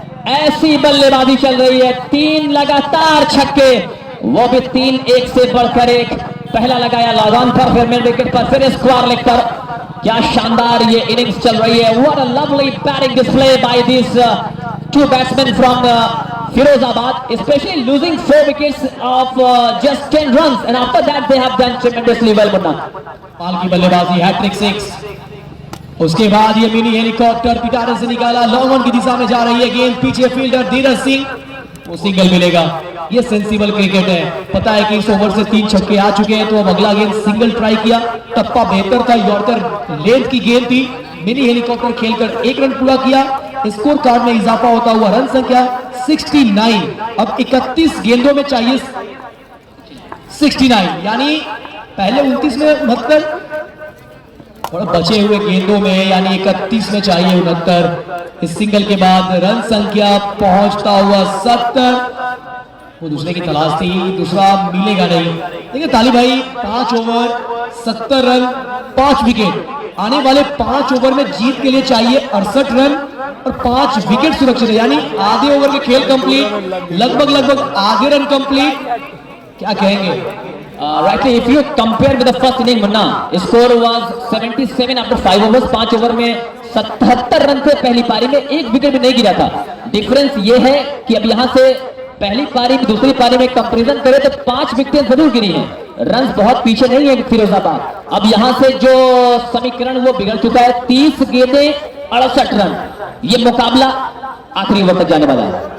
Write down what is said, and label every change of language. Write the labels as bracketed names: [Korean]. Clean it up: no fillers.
[Hindi] ऐसी बल्लेबाजी चल रही है, 3 लगातार छक्के, वो भी 3 एक से बढ़कर एक। पहला लगाया लॉन पर, फिर मिड विकेट पर, फिर स्क्वायर लेग पर। क्या शानदार ये इनिंग्स चल रही है। [English] What a lovely batting display by this 2 batsman from Firozabad, especially losing 4 wickets of just 10 runs, and after that they have done tremendously well, Munna. [Hindi] पाल की बल्लेबाजी, हैट्रिक 6। उसके बाद ये मिनी हेलीकॉप्टर पिटारे से निकाला, लॉन्ग ऑन की दिशा में जा रही है गेंद, पीछे फील्डर धीरज सिंह, वो सिंगल मिलेगा। ये सेंसिबल क्रिकेट है, पता है कि इस ओवर से 3 छक्के आ चुके हैं, तो अब अगला गेंद सिंगल ट्राई किया, टप्पा बेहतर था, यॉर्कर लेंथ की गेंद थी, मिनी हेलीकॉप्टर खेलकर 1 रन पूरा किया। स्कोर कार्ड में इजाफा होता हुआ रन संख्या 69। अब 31 गेंदों में चाहिए 69, यानी पहले 29 में 69 और बचे हुए गेंदों में यानी 31 में चाहिए 69। इस सिंगल के बाद रन संख्या पहुंचता हुआ 70। वो दूसरे की तलाश थी, दूसरा मिलेगा नहीं। देखिए ताली भाई, 5 ओवर 70 रन 5 विकेट, आने वाले 5 ओवर में जीत के लिए चाहिए 68 रन और 5 विकेट सुरक्षित है, यानी आधे ओवर के खेल कंप्लीट, लगभग आधे रन कंप्लीट। क्या कहेंगे? [English] Rightly, if you compare with the first inning, Munna, score was 77 after 5 overs. [Hindi] 5 over में 77 रन थे पहली पारी में, 1 विकेट भी नहीं गिरा था। डिफरेंस ये है कि अब यहां से पहली पारी में दूसरी पारी में कंपैरिजन करें तो 5 विकेट जरूर गिरी हैं, रन बहुत पीछे नहीं है फिरोजाबाद। अब यहां से जो समीकरण वो बिगड़ चुका है, 30 गेंदें 68 रन, ये मुकाबला आखिरी ओवर तक जाने वाला है।